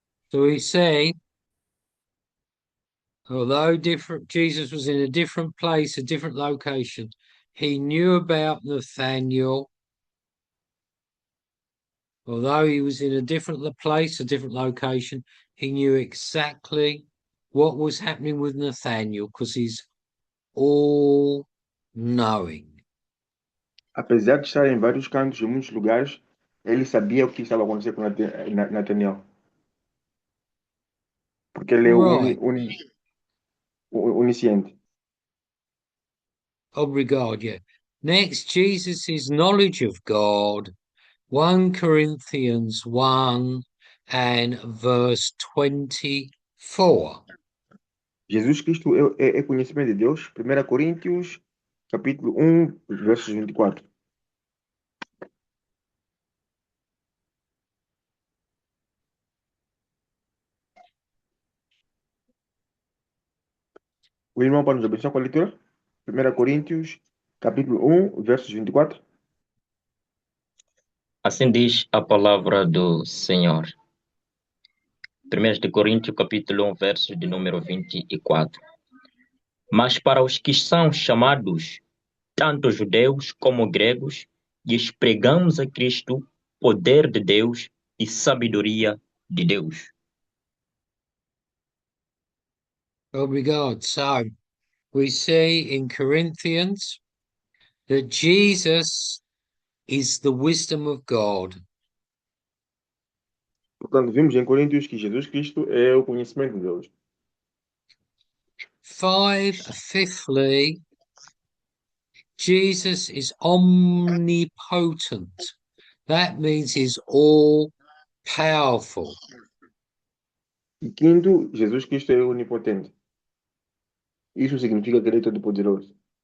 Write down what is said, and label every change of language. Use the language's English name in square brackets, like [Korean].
[English] So he's saying, although different, Jesus was in a different place, a different location, he knew about Nathaniel. Although he was in a different place, a different location, he knew exactly what was happening with Nathaniel because he's all knowing. [Portuguese] Apesar de estar em vários cantos, em muitos lugares, ele sabia o que estava acontecendo com Natanael. Porque ele é [English] Right. [Portuguese] onisciente. Obrigado, [English] yeah. Next, Jesus' knowledge of God, 1 Corinthians 1 and verse 24. [Portuguese] Jesus Cristo é conhecimento de Deus. 1 Coríntios, capítulo 1, versos 24. O irmão pode nos abençoar com a leitura? 1 Coríntios, capítulo 1, versos 24. Assim diz a palavra do Senhor. 1 de Coríntios, capítulo 1, verso de número 24. Mas para os que são chamados, tanto judeus como gregos, lhes pregamos a Cristo, poder de Deus e sabedoria de Deus. Obrigado. [English] So, we see in Corinthians that Jesus is the wisdom of God. [Portuguese] Portanto, vimos em Coríntios que Jesus Cristo é o conhecimento de Deus. [English] Fifthly, Jesus is omnipotent. That means he's all powerful. [Portuguese] E quinto, Jesus Cristo é onipotente. Isso significa que ele é todo-poderoso.